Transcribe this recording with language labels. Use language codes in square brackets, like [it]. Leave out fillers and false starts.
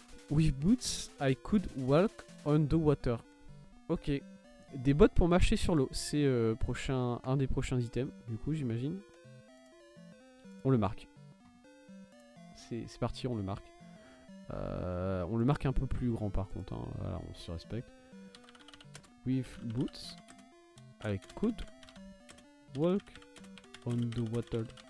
[en] With boots, I could walk on the water. Ok. [fr] Des bottes pour marcher sur l'eau. C'est un des prochains items, du coup, j'imagine. On le marque. C'est parti, on le marque. On le marque un peu plus grand par contre. Hein. Voilà, on se respecte. [en] With boots, I could walk on the water.